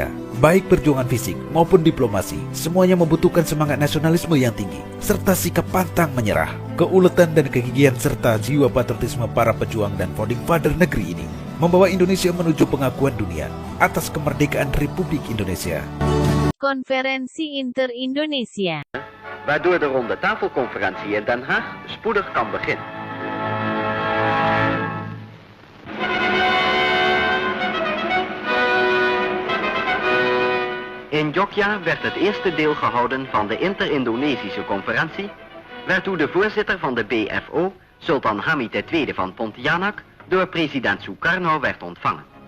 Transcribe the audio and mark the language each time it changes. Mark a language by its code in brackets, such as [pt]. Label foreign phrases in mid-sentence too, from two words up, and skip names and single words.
[id] Baik perjuangan fisik maupun diplomasi, semuanya membutuhkan semangat nasionalisme yang tinggi, serta sikap pantang menyerah. Keuletan dan kegigihan serta jiwa patriotisme para pejuang dan [en] founding father [id] negeri ini membawa Indonesia menuju pengakuan dunia atas kemerdekaan Republik Indonesia. [nl] Conferentie Inter-Indonesia. Waardoor de ronde tafelconferentie in Den Haag spoedig kan beginnen. In Jogja werd het eerste deel gehouden van de Inter-Indonesische conferentie, waartoe de voorzitter van de BFO, Sultan Hamid II van Pontianak, door president Sukarno werd ontvangen.